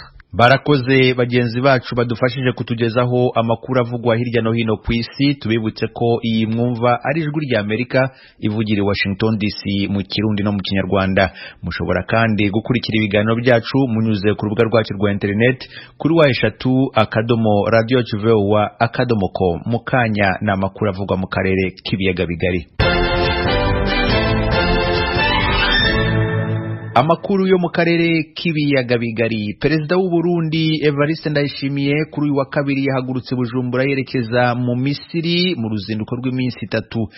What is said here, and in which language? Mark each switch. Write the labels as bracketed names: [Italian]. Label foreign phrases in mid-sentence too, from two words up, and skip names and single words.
[Kinyarwanda] Barakoze bagenzi bacu badufashije kutugezaho amakuru avugwa hirya no hino ku isi. Tubibutse ko iyi mwumva ari ijwi ry'Amerika ivugira i Washington DC mu Kirundi no mu Kinyarwanda. Mushobora kandi gukurikira ibiganiro byacu munyuze ku rubuga rwacu rwa internet kuri wa3.radio.com. Mukanya na amakuru avugwa mu karere k'ibiyaga bigari. Amakuru yo mu karere k'ibiyaga bigari. Perezida w'u Burundi Evariste Ndayishimiye kuri uyu wa kabiri yahagurutse Bujumbura yerekeza mu Misiri mu ruzinduko rw'iminsi 3.